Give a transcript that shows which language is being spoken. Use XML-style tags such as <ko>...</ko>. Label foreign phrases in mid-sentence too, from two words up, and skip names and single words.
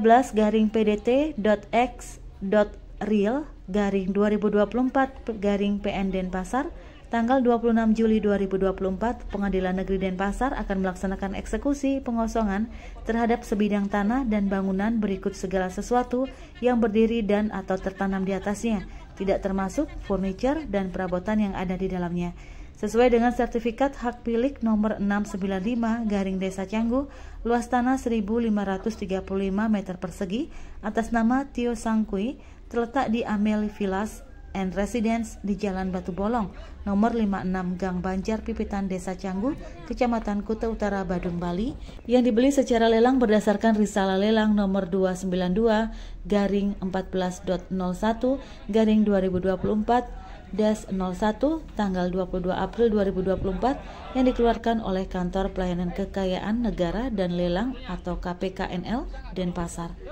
<id>13-PDT.X.Real-2024-PN Denpasar tanggal 26 Juli 2024, Pengadilan Negeri Denpasar akan melaksanakan eksekusi pengosongan terhadap sebidang tanah dan bangunan berikut segala sesuatu yang berdiri dan atau tertanam di atasnya, tidak termasuk furniture dan perabotan yang ada di dalamnya. Sesuai dengan sertifikat hak milik nomor 695 Desa Canggu, luas tanah 1.535 meter persegi atas nama Tio Sangkui terletak di Ameli Villas and Residence di Jalan Batu Bolong, nomor 56 Gang Banjar Pipitan Desa Canggu, Kecamatan Kuta Utara, Badung, Bali, yang dibeli secara lelang berdasarkan risalah lelang nomor 292-14.01-2024-01 tanggal 22 April 2024 yang dikeluarkan oleh Kantor Pelayanan Kekayaan Negara dan Lelang atau KPKNL Denpasar.</id>